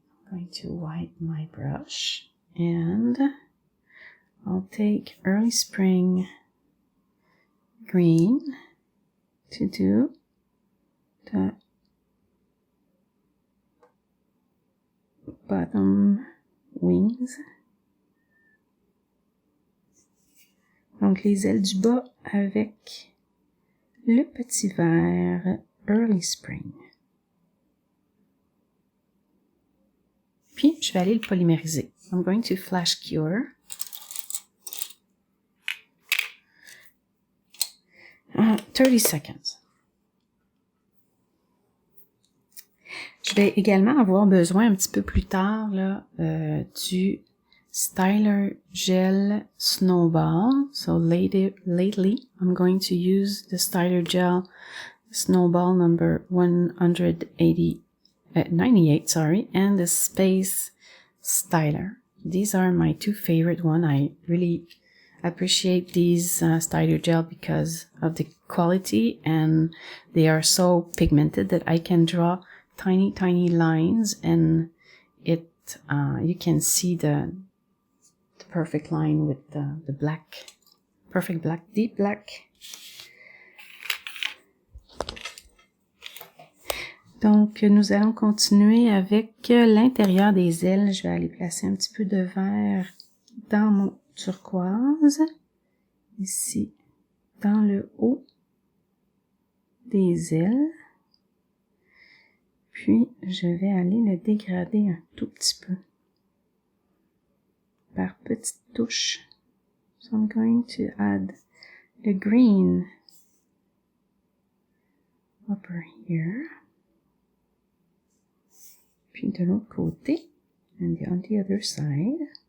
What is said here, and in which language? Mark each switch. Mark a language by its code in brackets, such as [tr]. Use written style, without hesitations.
[en] I'm going to wipe my brush and I'll take early spring green to do the bottom wings. [fr] Donc les ailes du bas avec le petit vert Early Spring. Puis je vais aller le polymériser. [en] I'm going to flash cure. 30 seconds. [fr] Je vais également avoir besoin un petit peu plus tard là, du Styler Gel Snowball. [en] So lately, I'm going to use the Styler Gel Snowball number 98, sorry, and the Space Styler. These are my two favorite ones. I really appreciate these Styler Gel because of the quality, and they are so pigmented that I can draw tiny lines, and it you can see the perfect line with the black, perfect black, deep black. [fr] Donc, nous allons continuer avec l'intérieur des ailes. Je vais aller placer un petit peu de vert dans mon turquoise. Ici, dans le haut des ailes. Puis, je vais aller le dégrader un tout petit peu. Par petites touches. [en] So I'm going to add the green upper here. [fr] Puis de l'autre côté, [en] and on the other side.